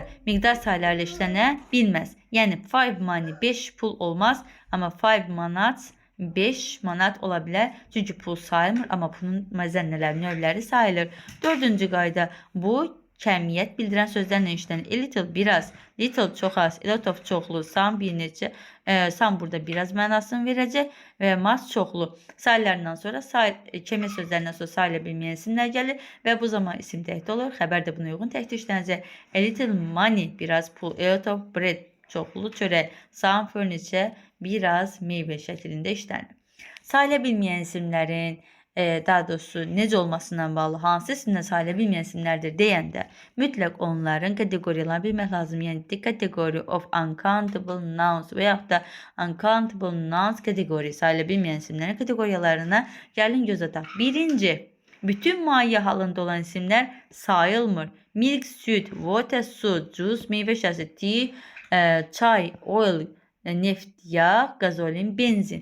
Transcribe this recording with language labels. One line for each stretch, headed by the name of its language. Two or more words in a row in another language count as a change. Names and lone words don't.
Azerbaijani: Miqdar sayılarla işlənə bilməz. Yəni 5 money 5 pul olmaz, amma 5 manat 5 manat ola bilər. Çünki pul sayılmır, amma pulun məzənnələri, növləri sayılır. Dördüncü qayda bu kəmiyyət bildirən sözlərlə işlənir.
English: A little,
Azerbaijani: biraz, little, çox az,
English: a lot of,
Azerbaijani: çoxlu, some, bir neçə, some burada biraz mənasını verəcək və much, çoxlu. Sayılarından sonra, kəmiyyət sözlərindən sonra sayıla bilməyən isimlər gəlir və bu zaman isim təkdə olur. Xəbər də buna uyğun təkdə işlənəcək.
English: A little money,
Azerbaijani: biraz pul,
English: a lot of bread,
Azerbaijani: çoxlu çörək,
English: some furniture,
Azerbaijani: biraz meyvə şəklində işlənir. Sayıla bilməyən isimlərin daha doğrusu necə olmasından bağlı hansı isimlər sayıla bilməyən isimlərdir deyəndə mütləq onların kateqoriyalarını bilmək lazım. Yəni
English: the category of uncountable nouns
Azerbaijani: və yaxud da
English: uncountable nouns
Azerbaijani: kateqori sayıla bilməyən isimlərin kateqoriyalarına gəlin göz ataq. Birinci, bütün maye halında olan isimlər sayılmır. Milk, süt, water, su, juice, meyvə şirəsi, tea, çay, oil, neft, yağ, qazolin, benzin.